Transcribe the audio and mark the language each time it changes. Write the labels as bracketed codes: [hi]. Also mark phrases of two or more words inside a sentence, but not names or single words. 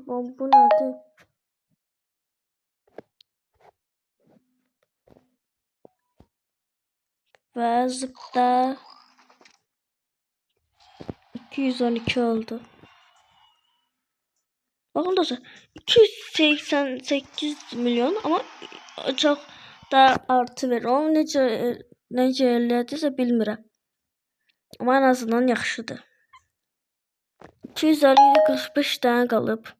[tr] Bu nerede? Ve zıpta 212 oldu. Bakın dostlar 288 milyon ama çok da artı verir. [az] Onu necə eləyəcəksə bilmirəm. Ama en azından yaxşıdır. 250 45 tane qalıb.